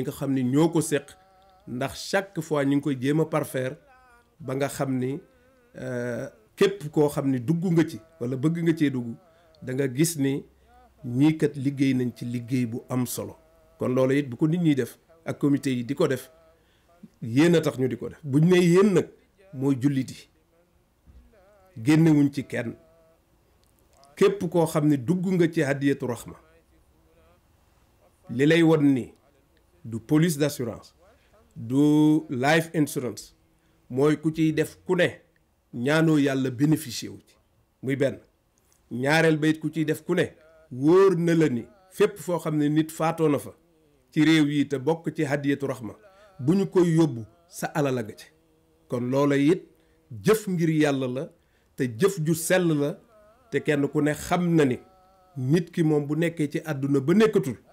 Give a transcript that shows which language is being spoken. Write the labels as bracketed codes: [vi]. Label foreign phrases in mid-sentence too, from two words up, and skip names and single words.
[wo] nga xam ni ñoo ko seq ndax [fr] chaque fois [wo] ñu ngi koy jéem a parfaire ba nga xam ni képp koo xam ni dugg nga ci walla bëgg nga cee dugg da nga gis ni ñii kat liggéey nañ ci liggéey bu am solo kon loolu it bu ko nit ñiy def ak comité yi di ko def yéen a tax ñu di ko def buñ ne yéen nag mooy jullit yi génnewuñ ci kenn képp koo xam ne dugg nga ci Hadiyatu Rahma li lay won ni du [fr] police d'assurance [wo] du [en] life insurance [wo] mooy ku ciy def ku ne ñaanoo yàlla bénéficié wu ci muy benn ñaareel ba it ku ciy def ku ne wóor na la ni fépp foo xam ne nit faatoo na fa ci réew yi te bokk ci Hadiyatu Rahma bu ñu koy yóbbu sa alal a nga ci kon loola it jëf ngir yàlla la te jëf ju sell la te kenn ku ne xam na ni nit ki moom bu nekkee ci àdduna ba nekkatul